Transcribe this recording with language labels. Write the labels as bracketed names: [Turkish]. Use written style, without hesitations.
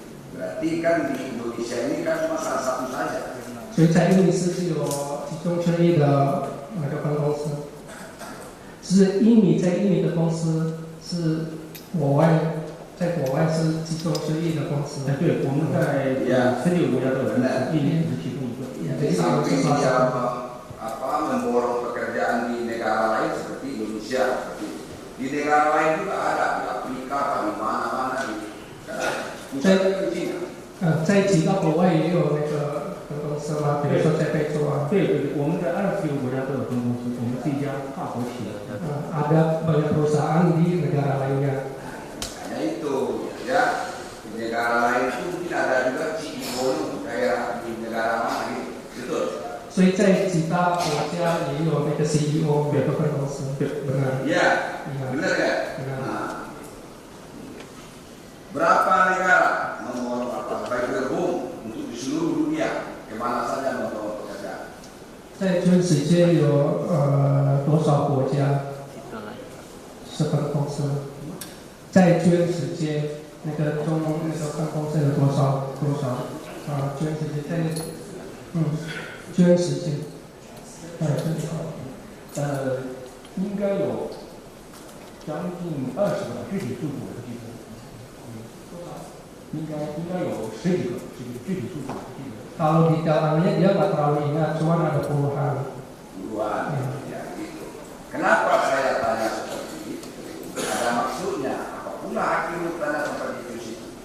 [Indonesian] Berarti kan di Indonesia ini kan cuma salah satu saja. [Chinese] 所以在印尼是有其中之一的那个分公司，是印尼在印尼的公司是在国外是其中之一的公司。对，我们在16个国家都有，印尼只是其中一个。 [Indonesian] Jadi samping dia memborong pekerjaan di negara lain seperti Indonesia, di negara lain juga ada di Afrika, di mana-mana di pusatnya di Cina. [Chinese] 在几个国外也有那个分公司嘛，比如说在非洲啊。对，我们在20个国家都有分公司，我们是一家跨国企业。 [Indonesian] ada banyak perusahaan di negara lainnya. Hanya itu, ya. Di negara lain itu mungkin ada juga CEO kayak di negara mana gitu. [Chinese] 所以在几大国家也有那个 CEO 每个分公司， [Indonesian] benar? Iya, benar kan? Nah, berapa negara memborong Fiber Home untuk di seluruh dunia? Kemana saja membawa pekerjaan? [Chinese] 在全世界有多少国家是分公司？在全世界那个分公司有多少？全世界在全世界，应该有将近20个，具体数字我不记得。应该有10几个，具体数字我不记得。 [Indonesian] Kalau detailnya dia nggak terlalu ingat, cuma ada puluhan. Ya gitu. Kenapa saya tanya seperti itu? Ada maksudnya. Apa pula hakim tanya seperti itu?